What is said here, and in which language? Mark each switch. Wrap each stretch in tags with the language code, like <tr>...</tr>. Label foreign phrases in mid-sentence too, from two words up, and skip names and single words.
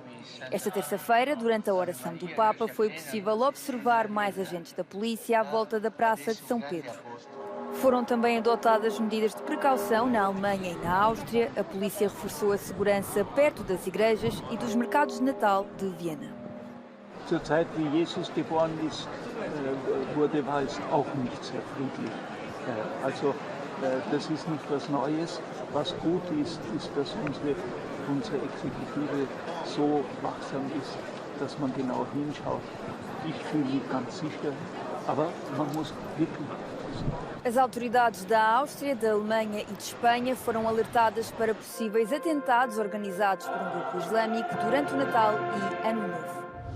<pt>Esta terça-feira, durante a oração do Papa, foi possível observar mais agentes da polícia à volta da Praça de São Pedro. Foram também adotadas medidas de precaução na Alemanha e na Áustria. A polícia reforçou a segurança perto das igrejas e dos mercados de Natal de Viena.</pt> <de>Zur Zeit, wie Jesus geboren ist, war es auch nicht sehr friedlich. Also das ist nicht was Neues. Was gut ist, ist, dass unsere Exekutive so wachsam ist, dass man genau hinschaut. Ich fühle mich ganz sicher, aber man muss wirklich.</de> <pt>As autoridades da Áustria, da Alemanha e de Espanha foram alertadas para possíveis atentados organizados por um grupo islâmico durante o Natal e Ano Novo.</pt>